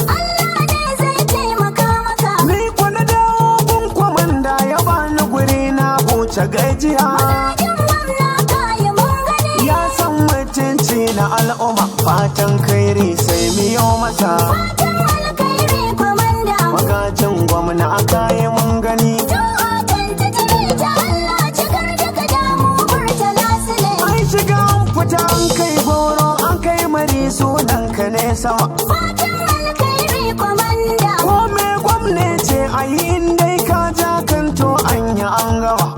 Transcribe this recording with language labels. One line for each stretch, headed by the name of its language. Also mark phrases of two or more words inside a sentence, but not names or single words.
Hausa: Allah ne zai taimaka maka. Ni ko na dawo gun kwamanda ya bani guri na huce gajiya. Magajin gwamna ka yi mun gani. Ya san mutunci na al'umma, fatan kairi sai miyo masa. Fatan alkhairi, kwamanda. Magajin gwamna aka yi mun gani.
English: Two oh twenty-three
Hausa: ta Allah, cikar da ka damu, Murtala Sule. An shiga an fita an kai goro, an kai mari sunan ka ne sama. Fatan alkhairi, kwamanda. Ko me gwamna ce a yi in dai ka ja kanto an yi an gama.